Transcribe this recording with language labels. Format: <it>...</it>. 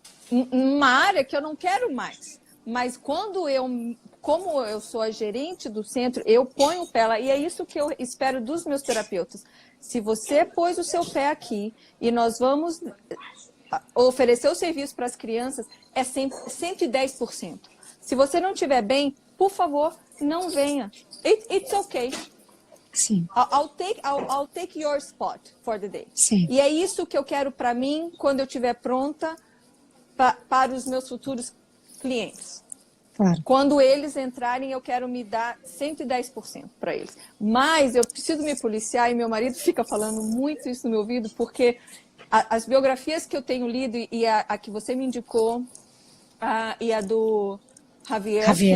<pt>Uma área que eu não quero mais. Mas como eu sou a gerente do centro, eu ponho o pé lá. E é isso que eu espero dos meus terapeutas. Se você pôs o seu pé aqui e nós vamos oferecer o serviço para as crianças, é 110%. Se você não estiver bem, por favor, não venha.</pt> <en>It's okay.</en> <pt>Sim.</pt> <en>I'll take your spot for the day.</en> <pt>Sim. E é isso que eu quero para mim quando eu estiver pronta para os meus futuros clientes. Claro. Quando eles entrarem, eu quero me dar 110% para eles. Mas eu preciso me policiar e meu marido fica falando muito isso no meu ouvido, porque as biografias que eu tenho lido e a que você me indicou, e a do Javier.</pt>